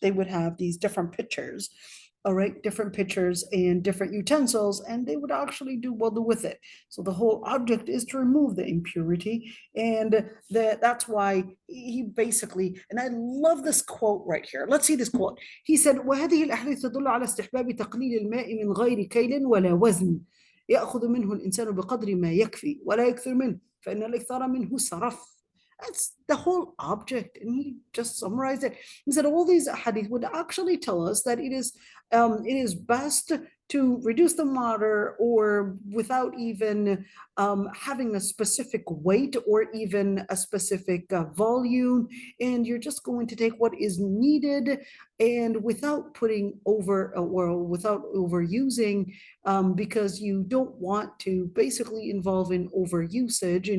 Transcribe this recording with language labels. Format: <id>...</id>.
<en>They would have these different pictures, all right, different pictures and different utensils, and they would actually do wudu with it. So the whole object is to remove the impurity, and that's why he basically, and I love this quote right here. Let's see this quote. He said,</en> <ar>وهذه الأحاديث تدل على استحباب تقليل الماء من غير كيل ولا وزن يأخذ منه الإنسان بقدر ما يكفي ولا يكثر منه فإن الإكثار منه سرف.</ar> <en>That's the whole object, and he just summarized it. He said all these hadith would actually tell us that it is best to reduce the water, or without even having a specific weight or even a specific volume, and you're just going to take what is needed, and without putting over or without overusing, because you don't want to basically involve in overusage.</en>